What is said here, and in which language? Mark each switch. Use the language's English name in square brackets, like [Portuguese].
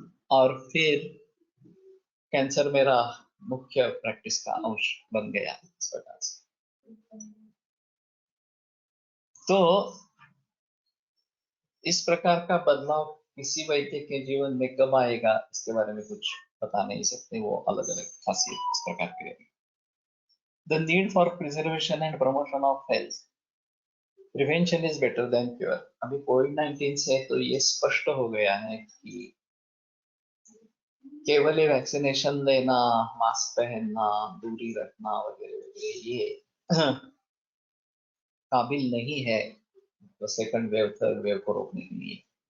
[Hindi] और फिर कैंसर मेरा मुख्य प्रैक्टिस का अंश बन गया इस प्रकार से। तो इस प्रकार का बदलाव किसी वैद्य के जीवन में कब आएगा इसके बारे में कुछ बता नहीं सकते, वो अलग अलग खासियत इस प्रकार की रहेगी। [English] The need for preservation and promotion of health. Prevention is better than cure. [Hindi] अभी कोविड-19 से तो ये स्पष्ट हो गया है कि केवल ये वैक्सीनेशन लेना, मास्क पहनना, दूरी रखना वगैरह वगैरह ये काबिल नहीं है तो सेकंड वेव थर्ड वेव को रोकने के लिए।